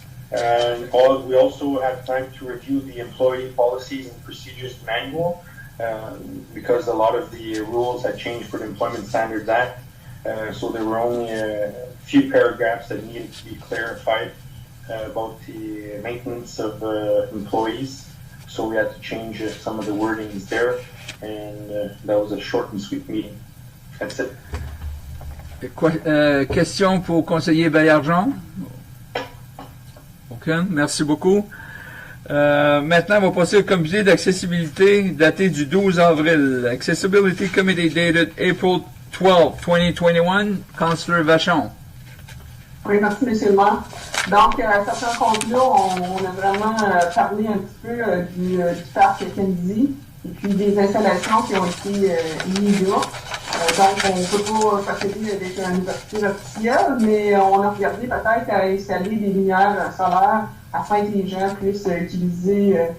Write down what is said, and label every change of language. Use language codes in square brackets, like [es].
[en] And we also have time to review the employee policies and procedures manual because a lot of the rules had changed for the Employment Standards Act. So there were only a few paragraphs that needed to be clarified about the maintenance of employees. So we had to change some of the wordings there, and that was a short and sweet meeting. That's it. [fr] Question pour conseiller Baillargeon? Aucune. Merci beaucoup. Maintenant, on va passer au comité d'accessibilité daté du 12 avril. [en] Accessibility Committee dated April 12, 2021. Councillor Vachon. [fr] Oui, merci, M. le maire. Donc, à cette rencontre-là, on a vraiment parlé un petit peu du parc Kennedy et puis des installations qui ont été mises là. Donc, on ne peut pas procéder avec une ouverture officielle, mais on a regardé peut-être à installer des lumières solaires afin que les gens puissent utiliser